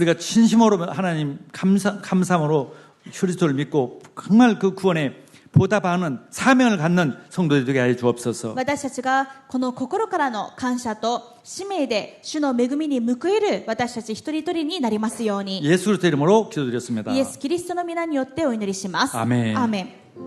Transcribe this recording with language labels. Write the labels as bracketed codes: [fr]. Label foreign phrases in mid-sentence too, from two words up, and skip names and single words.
[ko] 우리가 진심으로 하나님 감사함으로 그리스도를 믿고 정말 그 구원에 보답하는 사명을 갖는 성도들이 되게 하여 주옵소서. [ja] 私たちがこの心からの感謝と使命で主の恵みに報いる私たち一人一人になりますように。 [ko] 예수 그리스도 이름으로 기도드렸습니다. [ja] イエス・キリストの皆によってお祈りします。アーメン。アーメン。